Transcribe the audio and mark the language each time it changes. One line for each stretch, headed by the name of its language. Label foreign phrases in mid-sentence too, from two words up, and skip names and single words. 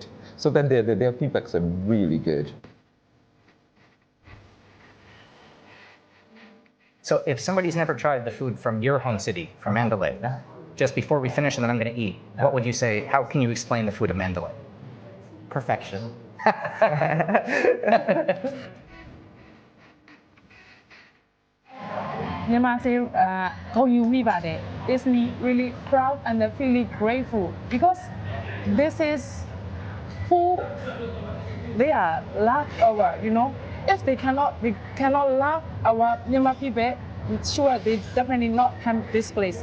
English: So then their feedbacks are really good. So if somebody's never tried the food from your home city, from Mandalay, just before we finish and then I'm going to eat, what would you say? How can you explain the food of Mandalay? Perfection.
Burmese: မြန်မာစေဂုဏ်ယူမိပါတယ်
English: It's really proud and really grateful because this is who they are love our if they cannot love our Myanmar people, sure they definitely not come this place.